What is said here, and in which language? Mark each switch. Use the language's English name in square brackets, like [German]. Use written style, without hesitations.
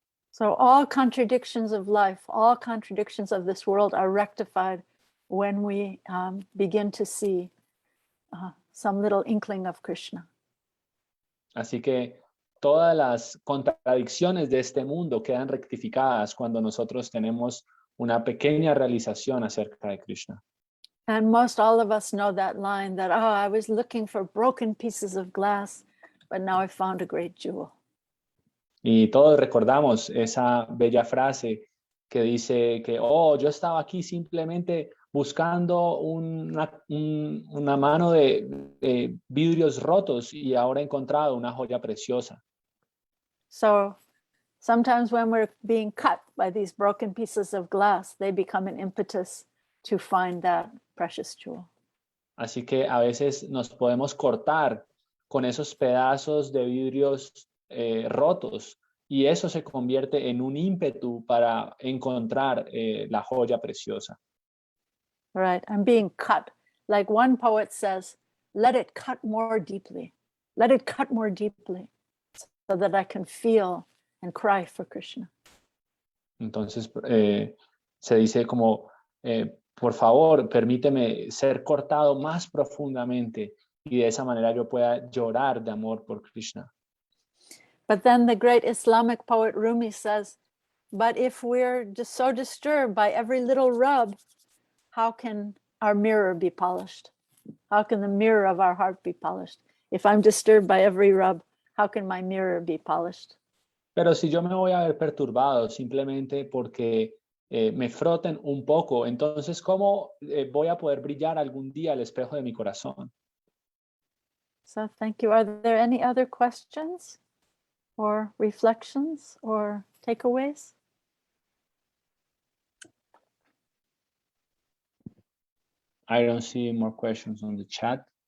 [English] So all contradictions of life, all contradictions of this world are rectified when we begin to see some little inkling of Krishna. [Spanish] Así que todas las contradicciones de este mundo quedan rectificadas cuando nosotros tenemos una pequeña realización acerca de Krishna. [English] And most all of us know that line that, I was looking for broken pieces of glass, but now I found a great jewel. [Spanish] Y todos recordamos esa bella frase que dice que, yo estaba aquí simplemente buscando una mano de vidrios rotos y ahora he encontrado una joya preciosa. [English] So sometimes when we're being cut by these broken pieces of glass, they become an impetus to find that precious jewel. [Spanish] Así que a veces nos podemos cortar con esos pedazos de vidrios rotos y eso se convierte en un ímpetu para encontrar la joya preciosa. [English] Right, I'm being cut. Like one poet says, let it cut more deeply. Let it cut more deeply so that I can feel and cry for Krishna. [Spanish] Entonces se dice como, por favor, permíteme ser cortado más profundamente y de esa manera yo pueda llorar de amor por Krishna. [English] But then the great Islamic poet Rumi says, but if we're just so disturbed by every little rub, how can our mirror be polished? How can the mirror of our heart be polished? If I'm disturbed by every rub, how can my mirror be polished? [Spanish] Pero si yo me voy a ver perturbado simplemente porque me froten un poco, entonces ¿cómo voy a poder brillar algún día al espejo de mi corazón? [English] So thank you. Are there any other questions or reflections or takeaways? I don't see more questions on the chat.